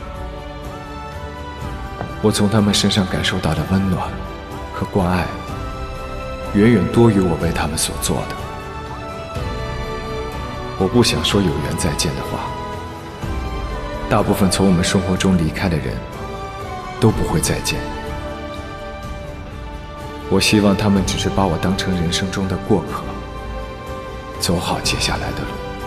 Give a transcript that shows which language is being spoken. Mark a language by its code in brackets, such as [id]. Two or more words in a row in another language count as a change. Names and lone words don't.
[zh] 我從他們身上感受到的溫暖和關愛，遠遠多於我為他們所做的。我不想說有緣再見的話。大部分從我們生活中離開的人都不會再見。我希望他們只是把我當成人生中的過客，走好接下來的路。